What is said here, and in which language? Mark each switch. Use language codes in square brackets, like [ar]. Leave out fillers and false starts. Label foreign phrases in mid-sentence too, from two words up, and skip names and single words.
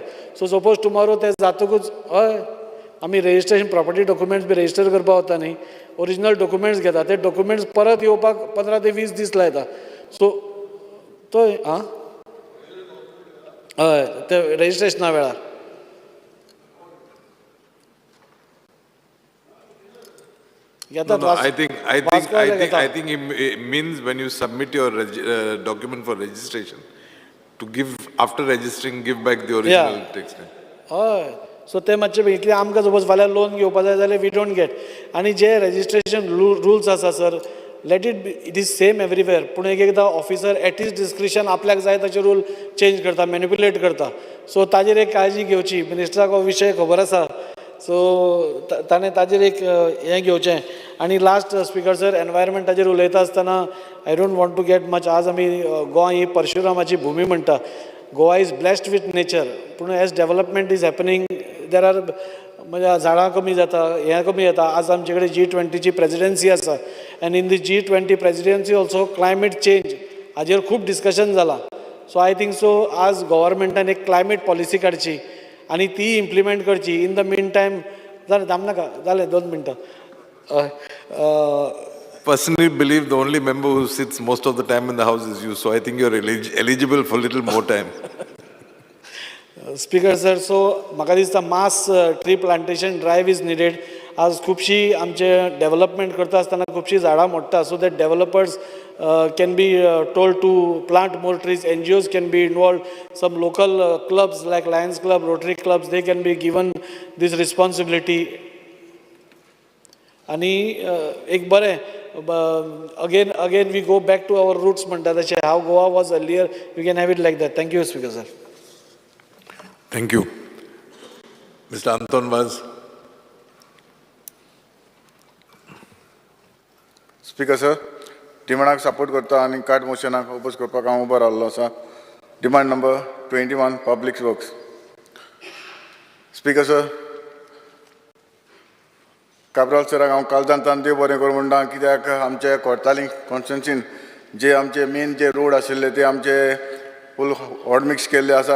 [en] so suppose tomorrow [kok] ते जातकूच, हय आमी [en] registration property documents [kok] बी रेजिस्टर करपा वता न्ही, [en] original documents [kok] घेता, ते डॉक्युमेंट्स परत येवपाक 15 ते 20 दीस लायता. सो तो हय ते रेजिस्ट्रेशना वेळार घेतात. [en] I think it means when you submit your document for registration, to give, after registering, give back the original text. [kok] हय, सो ते मातशें बेगीन, कित्याक आमकां सपोज फाल्यां लोन घेवपा जाय जाल्यार [en] we don't get. [kok] आनी जे [en] registration rules [kok] आसा सर, [en] let it is same everywhere, [kok] पूण एकदां [en] officer at his discretion [kok] आपल्याक जाय तशे [en] rule change [kok] करता, मॅनिप्युलेट करता. सो ताजेर एक काळजी घेवची. मिनिस्टराक हो विशय खबर आसा, सो ताणें ताजेर एक हें घेवचें. आनी [en] last speaker sir, [kok] एनवायरमेंटाचेर उलयता आसतना [en] I don't want to get much. [kok] आज आमी गोंय ही परशुरामाची भुमी म्हणटा. [en] Goa is blessed with nature, [kok] पूण [en] as development is happening there are, [kok] म्हणजे झाडां कमी जाता, हें कमी जाता. आज आमचे कडेन G20ची प्रेजिडेन्सी आसा, [en] and in the G20 presidency also climate change [kok] हाजेर खूब डिस्कशन जालां. [en] so I think so [kok] आज गव्हर्मेंटान एक [en] climate policy [kok] काडची आनी ती इम्प्लिमेंट करची. [en] in the mean time [kok] जालें, थांबनाका, जालें 2 मिनटां. [en] Personally believe the only member who sits most of the time in the house is you, so I think you're eligible for little more time. speaker sir, [kok] सो म्हाका दिसता [en] mass tree plantation drive is needed. [kok] आज खुबशी आमचे डेव्हलपमेंट करता आसतना खुबशी झाडां मोडटा, [en] so that developers can be told to plant more trees. NGOs can be involved, some local clubs like Lions Club, Rotary Clubs, they can be given this responsibility. [kok] आनी एक बरें [en] again we go back to our roots [kok] म्हणटा तशें [en] how Goa was earlier, we can have it like that. Thank you, Speaker sir. Thank you. Mr. Anton Vaz. [kok] स्पीकर सर, डिमांडाक सपोर्ट करता आनी कार्ड मोशनाक ओपोज करपाक हांव उबो रावल्लो आसा. [en] demand number 21 public works. speaker sir, [kok] काबराल सराक हांव कालदांतान देव बरें करूं म्हणटा, कित्याक आमचे कोर्ताली कॉन्स्टिट्युन्सीन जे आमचे मेन जे रोड आशिल्ले ते आमचे फूल [en] hot mix [kok] केल्ले आसात.